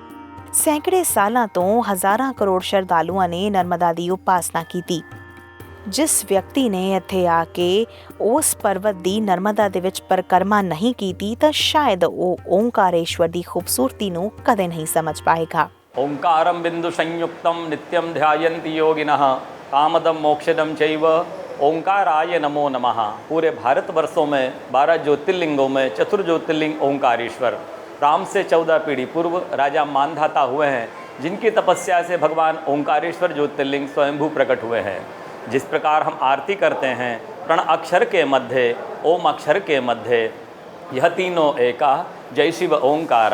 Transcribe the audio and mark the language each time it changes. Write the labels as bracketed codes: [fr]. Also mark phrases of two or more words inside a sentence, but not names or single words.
[pa] ਸੈਂਕੜੇ ਸਾਲਾਂ ਤੋਂ ਹਜ਼ਾਰਾਂ ਕਰੋੜ ਸ਼ਰਧਾਲੂਆਂ ਨੇ ਨਰਮਦਾ ਦੀ ਉਪਾਸਨਾ ਕੀਤੀ। ਜਿਸ ਵਿਅਕਤੀ ਨੇ ਇੱਥੇ ਆ ਕੇ ਉਸ ਪਰਬਤ ਦੀ ਨਰਮਦਾ ਦੇ ਵਿੱਚ ਪਰਿਕਰਮਾ ਨਹੀਂ ਕੀਤੀ ਤਾਂ ਸ਼ਾਇਦ ਉਹ ਓਂਕਾਰੇਸ਼ਵਰ ਦੀ ਖੂਬਸੂਰਤੀ ਨੂੰ ਕਦੇ ਨਹੀਂ ਸਮਝ ਪਾਏਗਾ। [sa] ओंकारम बिंदु संयुक्तम नित्यम ध्यायन्ति योगिनः कामदम मोक्षदम चैव ओंकाराय नमो नमः। [hi] पूरे भारतवर्षों में 12 ज्योतिर्लिंगों में चतुर्ज्योतिर्लिंग ओंकारेश्वर राम से 14 पीढ़ी पूर्व राजा मानधाता हुए हैं, जिनकी तपस्या से भगवान ओंकारेश्वर ज्योतिर्लिंग स्वयंभू प्रकट हुए हैं। जिस प्रकार हम आरती करते हैं प्रण अक्षर के मध्य ओम अक्षर के मध्य यह तीनों एका जय शिव ओंकारा।